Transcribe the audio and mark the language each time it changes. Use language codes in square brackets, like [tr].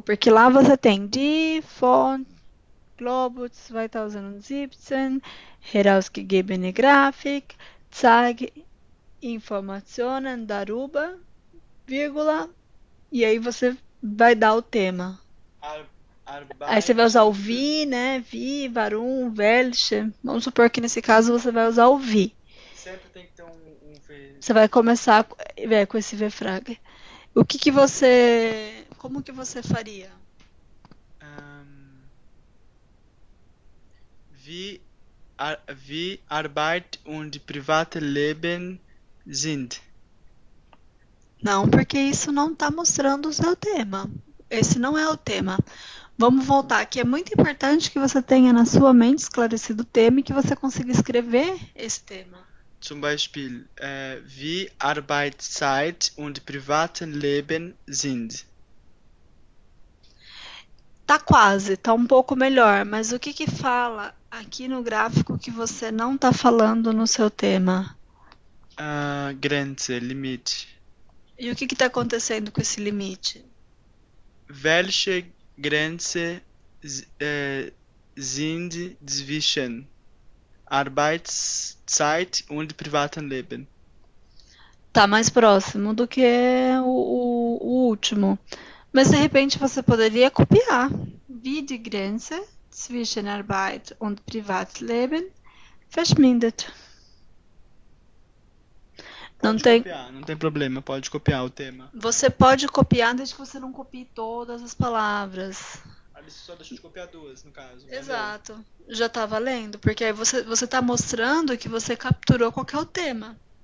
[pt] Porque lá você tem [de] die von Globus 2017 herausgegebene Grafik, zeigt Informationen darüber, [pt] vírgula, e aí você vai dar o tema. Aí você vai usar o vi, né? Vi, varum, welche. Vamos supor que nesse caso você vai usar o vi. Sempre tem que ter um V. Você vai começar com esse V-frag. Como que você faria? [de] Ähm, wie Arbeit und Privatleben sind. [pt] Não, porque isso não está mostrando o seu tema. Esse não é o tema. Vamos voltar, que é muito importante que você tenha na sua mente esclarecido o tema e que você consiga escrever esse tema. [de] Zum Beispiel, wie Arbeitszeit und Privatleben sind. [pt] Tá quase, tá um pouco melhor, mas o que que fala aqui no gráfico que você não tá falando no seu tema? Grenze, Limite. E o que que tá acontecendo com esse limite? [de] Welche Grenze sind zwischen Arbeitszeit und privatem Leben? [pt] Tá mais próximo do que o último. Mas de repente você poderia copiar. [de] Wie die Grenze zwischen Arbeit und Privatleben verschwindet. [pt] Não tem. Copiar, não tem problema, pode copiar o tema. Você pode copiar desde que você não copie todas as palavras. Ali você só deixa de copiar duas, no caso. Exato. Já tá valendo, porque aí você tá mostrando que você capturou qual que é o tema.